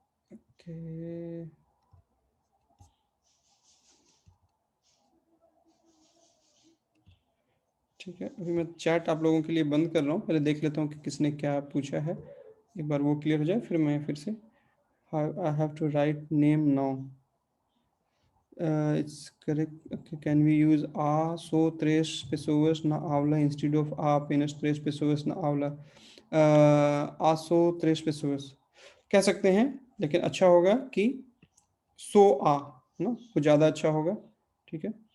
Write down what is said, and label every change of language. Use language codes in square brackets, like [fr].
[hi] Okay, ठीक है। अभी मैं चैट आप लोगों के लिए बंद कर रहा हूँ, पहले देख लेता हूँ कि किसने क्या पूछा है, एक बार वो क्लियर हो जाए, फिर मैं फिर से [en] I have to write name now. It's correct. Okay, can we use [pt] a só três pessoas na aula [en] instead of [pt] a apenas três pessoas na aula? A só três pessoas [hi] कह सकते हैं, लेकिन अच्छा होगा कि सो आ ना, वो ज़्यादा अच्छा होगा, ठीक है।